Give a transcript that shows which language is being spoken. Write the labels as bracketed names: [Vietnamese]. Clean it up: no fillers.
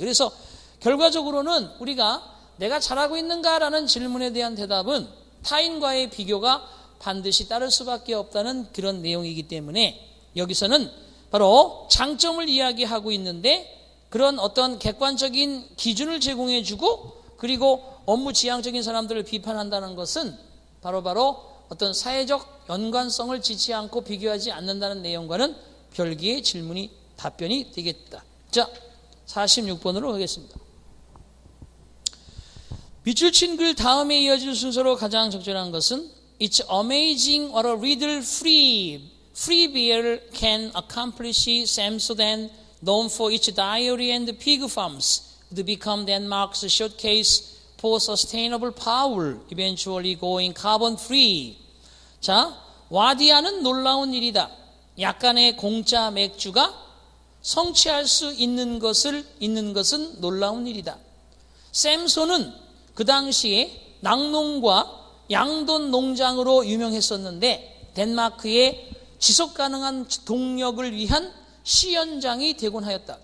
[Korean] 그래서 결과적으로는 우리가 내가 잘하고 있는가라는 질문에 대한 대답은 타인과의 비교가 반드시 따를 수밖에 없다는 그런 내용이기 때문에 여기서는 바로 장점을 이야기하고 있는데 그런 어떤 객관적인 기준을 제공해주고 그리고 업무 지향적인 사람들을 비판한다는 것은 바로 어떤 사회적 연관성을 지지 않고 비교하지 않는다는 내용과는 별개의 질문이 답변이 되겠다. 자, 46번으로 가겠습니다. 밑줄 친 글 다음에 이어질 순서로 가장 적절한 것은 [English] It's amazing what a riddle free beer can accomplish. Samsodan, known for its dairy and pig farms, would become Denmark's showcase for sustainable power, eventually going carbon free. [Korean] 자, 와디아는 놀라운 일이다. 약간의 공짜 맥주가 성취할 수 있는 것은 놀라운 일이다. 샘소는 그 당시에 낙농과 양돈 농장으로 유명했었는데 덴마크의 지속가능한 동력을 위한 시연장이 되곤 하였다.